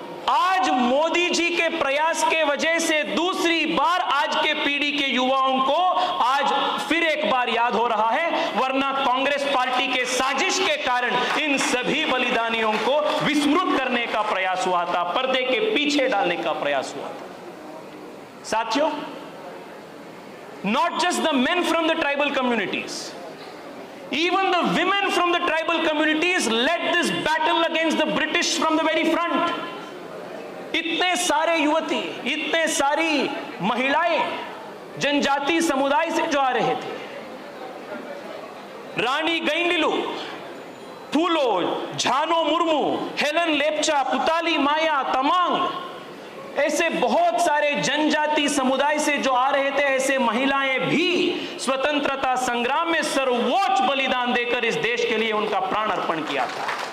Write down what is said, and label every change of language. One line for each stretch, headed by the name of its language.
Hindi: आज मोदी जी के प्रयास के वजह से दूसरी बार आज के पीढ़ी के युवाओं को आज फिर एक बार याद हो रहा है, वरना कांग्रेस पार्टी के साजिश के कारण इन सभी बलिदानियों को विस्मृत करने का प्रयास हुआ था, पर्दे के पीछे डालने का प्रयास हुआ था।
English: साथियों, not just the men from the tribal communities, even the women from the tribal communities led this battle against the British from the very front.
Hindi: इतने सारे युवती, इतने सारी महिलाएं जनजाति समुदाय से जो आ रहे थे, रानी गैंडिलू, फूलो, झानो मुर्मू, हेलन लेप्चा, पुताली माया, तमांग, ऐसे बहुत सारे जनजाति समुदाय से जो आ रहे थे, ऐसे महिलाएं भी स्वतंत्रता संग्राम में सर्वोच्च बलिदान देकर इस देश के लिए उनका प्राण अर्पण किया था।